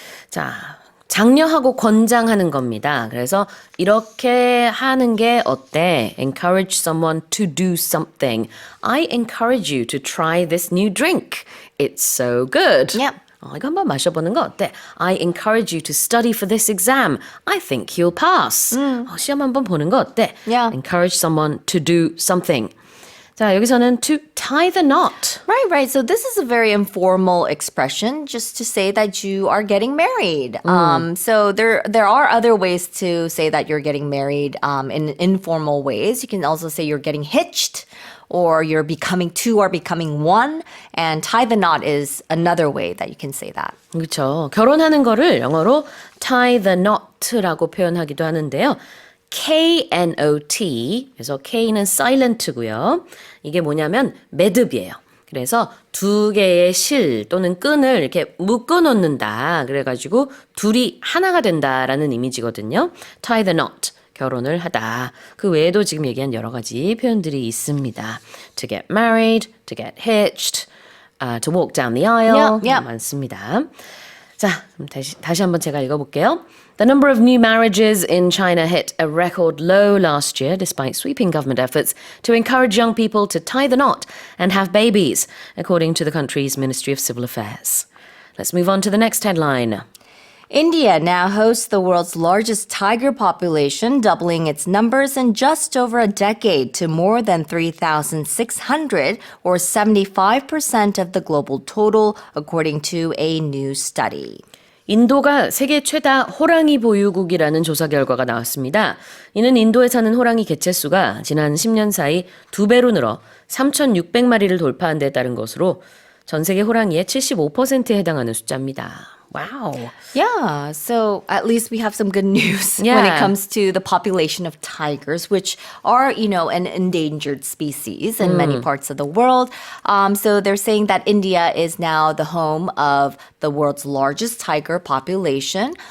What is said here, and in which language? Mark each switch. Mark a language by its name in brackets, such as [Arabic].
[Korean] 자, 장려하고 권장하는 겁니다. 그래서 이렇게 하는 게 어때? [English] Encourage someone to do something. I encourage you to try this new drink. It's so good. Yep. [Korean] 이거 한번 마셔보는 거 어때? [English] I encourage you to study for this exam. I think you'll pass. [Korean] 시험 한번 보는 거 어때? [English] Yeah. Encourage someone to do something. [Korean] 자, 여기서는 [English] to tie the knot. Right. So this is a very informal expression just to say that you are getting married. So there are other ways to say that you're getting married in informal ways. You can also say you're getting hitched or you're becoming two or becoming one. And tie the knot is another way that you can say that. [Korean] 그렇죠. 결혼하는 거를 영어로 tie the knot라고 표현하기도 하는데요. K-N-O-T, 그래서 K는 silent고요. 이게 뭐냐면 매듭이에요. 그래서 두 개의 실 또는 끈을 이렇게 묶어 놓는다. 그래가지고 둘이 하나가 된다라는 이미지거든요. [English] Tie the knot, [Korean] 결혼을 하다. 그 외에도 지금 얘기한 여러 가지 표현들이 있습니다. [English] To get married, to get hitched, to walk down the aisle. [Korean] 많습니다. 자, 다시 한번 제가 읽어볼게요. [English] The number of new marriages in China hit a record low last year despite sweeping government efforts to encourage young people to tie the knot and have babies, according to the country's Ministry of Civil Affairs. Let's move on to the next headline. India now hosts the world's largest tiger population, doubling its numbers in just over a decade to more than 3,600, or 75% of the global total, according to a new study. [Korean] 인도가 세계 최다 호랑이 보유국이라는 조사 결과가 나왔습니다. 이는 인도에 사는 호랑이 개체수가 지난 10년 사이 2배로 늘어 3,600마리를 돌파한 데 따른 것으로 전 세계 호랑이의 75%에 해당하는 숫자입니다. [English] Wow. Yeah, so at least we have some good news when it comes to the population of tigers, which are, an endangered species in many parts of the world. So they're saying that India is now the home of the world's largest tiger population.